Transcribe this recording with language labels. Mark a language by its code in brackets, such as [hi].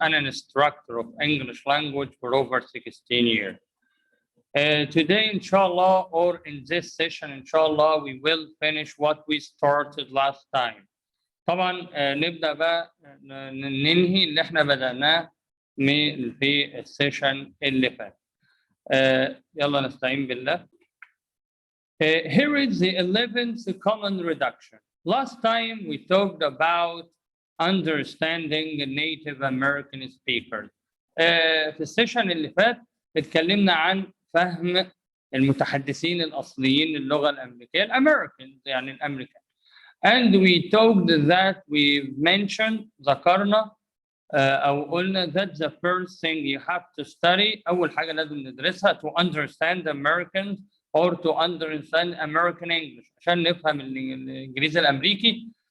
[en] I'm an instructor of English language for over 16 years. Today, inshallah, or in this session, inshallah, we will finish what we started last time. [ar] طبعا نبدأ بقى ننهي اللي احنا بدأناه في السيشن اللي فات. يلا نستعين بالله. [en] Here is the 11th common reduction. Last time we talked about understanding Native American speakers. [ar] في السيشن اللي فات اتكلمنا عن فهم المتحدثين الأصليين للغة الأمريكية الأمريكان يعني الأمريكان. [en] And we talked that we mentioned [ar] ذكرنا أو قلنا [en] that the first thing you have to study [ar] أول حاجة لازم ندرسها [en] to understand Americans or to understand American English [ar] عشان نفهم الإنجليزي الأمريكي.